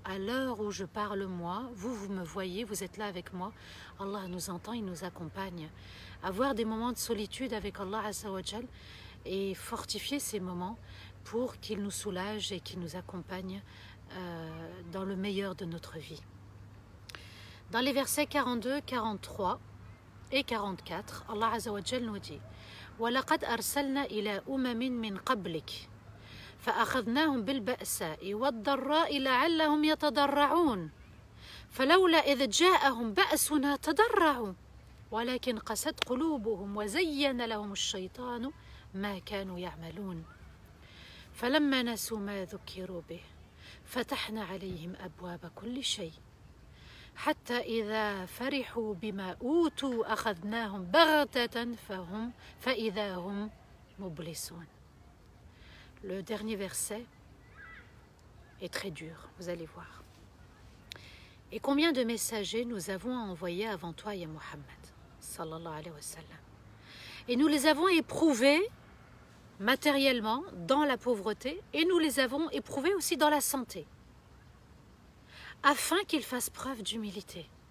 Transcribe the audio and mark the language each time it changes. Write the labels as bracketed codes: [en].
[fr] À l'heure où je parle moi, vous me voyez, vous êtes là avec moi, Allah nous entend, il nous accompagne. Avoir des moments de solitude avec Allah Azza wa Jal et fortifier ces moments pour qu'il nous soulage et qu'il nous accompagne dans le meilleur de notre vie. Dans les versets 42, 43 et 44, Allah Azza wa Jal nous dit [ar] وَلَقَدْ أَرْسَلْنَا إِلَى أُمَمٍ مِّن قَبْلِكَ فأخذناهم بالبأساء والضراء لعلهم يتضرعون فلولا إذ جاءهم بأسنا تضرعوا ولكن قست قلوبهم وزين لهم الشيطان ما كانوا يعملون فلما نسوا ما ذكروا به فتحنا عليهم أبواب كل شيء حتى إذا فرحوا بما أوتوا أخذناهم بغتة فإذا هم مبلسون. [fr] Le dernier verset est très dur, vous allez voir. Et combien de messagers nous avons envoyés avant toi, ya Muhammad, sallallahu alayhi wa sallam. Et nous les avons éprouvés matériellement dans la pauvreté et nous les avons éprouvés aussi dans la santé, afin qu'ils fassent preuve d'humilité.